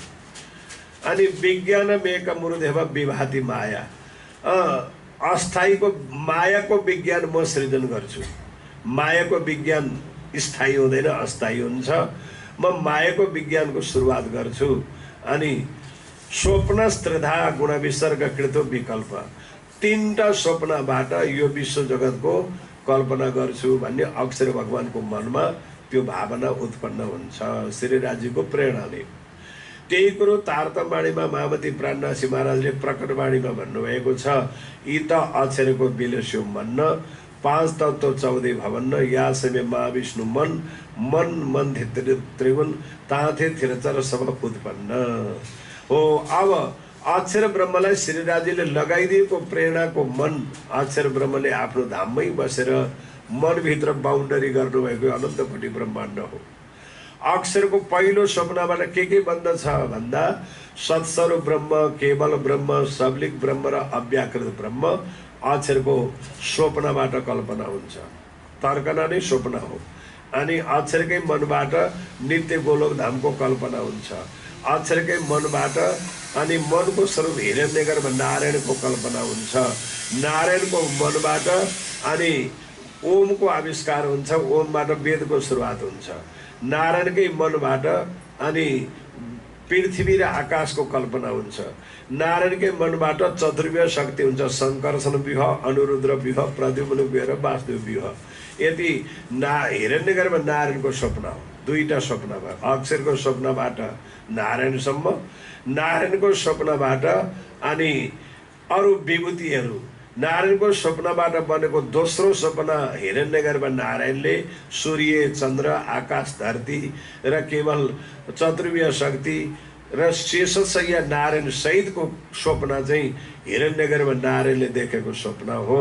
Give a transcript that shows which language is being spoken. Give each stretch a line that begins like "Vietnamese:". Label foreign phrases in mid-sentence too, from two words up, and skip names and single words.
Nepali: अनि
Sanskrit: विज्ञान मेक मुरुदेव विभाति माया,
Nepali: अस्थायीको मायाको विज्ञान म सृजन गर्छु। मायाको विज्ञान स्थायी हुँदैन, अस्थायी हुन्छ। म मायाको विज्ञानको सुरुवात गर्छु। अनि
Sanskrit: स्वप्नस्त्रिधा गुण विसर्ग कृतो विकल्प,
Nepali: तीनटा स्वप्नबाट यो विश्व जगतको कल्पना गर्छु भन्ने अक्षर भगवानको मनमा त्यो भावना उत्पन्न हुन्छ श्री राज्यको प्रेरणाले। त्यही कुरो तारतमवाणीमा महामती प्राणनाथी महाराजले प्रकटवाणीमा भन्नुभएको छ,
Hindi: यी त अक्षरको विलस्यो मन्न, पाँच तत्व 14 भवन्न, या समय महाविष्णु मन मन मन त्रिगुण ताथे थिरचर सब उत्पन्न हो।
Nepali: अब अक्षर ब्रह्मलाई श्रीराजीले लगाइदिएको प्रेरणाको मन अक्षर ब्रह्मले आफ्नो धाममै बसेर मनभित्र बाउन्डरी गर्नुभएको अनन्त कोटि ब्रह्माण्ड हो। अक्षरको पहिलो स्वप्नबाट के बन्दछ भन्दा सत्स्वरूप ब्रह्म, केवल ब्रह्म, सबलिक ब्रह्म र अव्याकृत ब्रह्म अक्षरको स्वप्नबाट कल्पना हुन्छ। तर्कना नै स्वप्न हो। अनि अक्षरकै मनबाट नित्य गोलोक धामको कल्पना हुन्छ। अक्षरकै मनबाट अनि मनको स्वरूप हिरण्यगर्भ नारायणको कल्पना हुन्छ। नारायणको मनबाट अनि ओमको आविष्कार हुन्छ। ओमबाट वेदको सुरुवात हुन्छ। नारायणकै मनबाट अनि पृथ्वी र आकाशको कल्पना हुन्छ। नारायणकै मनबाट चतुर्व्यूह शक्ति हुन्छ। शङ्कर्षण व्यूह, अनुरुद्र व्यूह, प्रद्युम्न व्यूह र वासुदेव व्यूह। यति हिरण्यगर्भ नारायणको स्वप्न हो। दुईटा स्वप्न भयो। अक्षरको स्वप्नबाट नारायणसम्म, नारायणको स्वप्नबाट अनि अरू विभूतिहरू। नारायणको स्वप्नबाट बनेको दोस्रो स्वप्न हिरण्यगर्भ नारायणले सूर्य, चन्द्र, आकाश, धरती र केवल चतुर्व्यूह शक्ति र शेषशय्या नारायण सहितको स्वप्न चाहिँ हिरण्यगर्भ नारायणले देखेको स्वप्न हो।